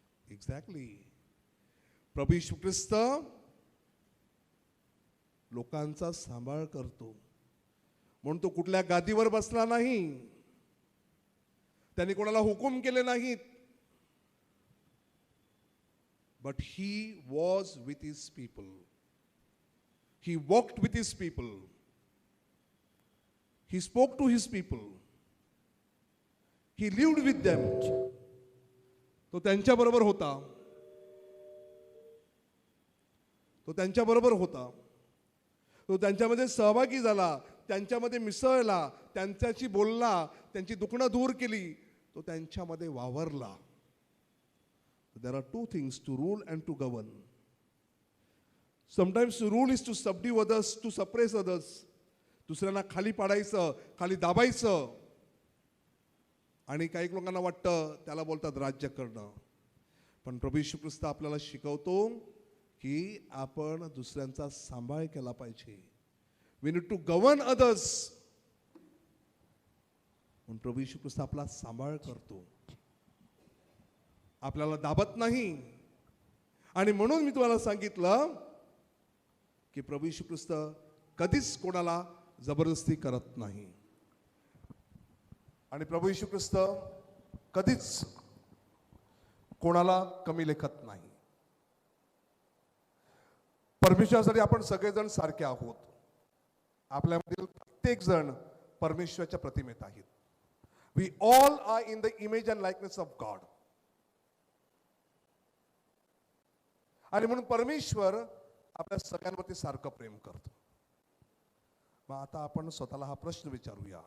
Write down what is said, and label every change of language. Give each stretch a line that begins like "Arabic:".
Marathi: Exactly. प्रभू येशू ख्रिस्त लोकांचा सांभाळ करतो, म्हणून तो कुठल्या गादीवर बसला नाही, त्यांनी कोणाला हुकूम केले नाहीत.
English: But he was with his people. He walked with his people. He spoke to his people. He lived with them.
Marathi: तो त्यांच्या बरोबर होता. तो त्यांच्याबरोबर होता. तो त्यांच्यामध्ये सहभागी झाला, त्यांच्यामध्ये मिसळला, त्यांच्याशी बोलला, त्यांची दुखणं दूर केली, तो त्यांच्यामध्ये वावरला.
English: There are two things, to rule and to govern. Sometimes the rule is to subdue others, to suppress others.
Marathi: दुसऱ्यांना खाली पाडायचं, खाली दाबायचं. आणि काही लोकांना वाटतं त्याला बोलतात राज्य करणं. पण प्रभू येशू ख्रिस्त आपल्याला शिकवतो की आपण दुसऱ्यांचा सांभाळ केला पाहिजे.
English: We need to govern others.
Marathi: म्हणून प्रभू येशू ख्रिस्त आपला सांभाळ करतो, आपल्याला दाबत नाही. आणि म्हणून मी तुम्हाला सांगितलं की प्रभू येशू ख्रिस्त कधीच कोणाला जबरदस्ती करत नाही. आणि प्रभू येशू ख्रिस्त कधीच कोणाला कमी लेखत नाही. परमेश्वरासाठी आपण सगळेजण सारखे आहोत. आपल्यामधील प्रत्येक जण परमेश्वराच्या प्रतिमेत आहेत.
English: We all are in the image and likeness of God.
Marathi: आणि म्हणून परमेश्वर आपल्या सगळ्यांवरती सारखं प्रेम करतो. मग आता आपण स्वतःला हा प्रश्न विचारूया.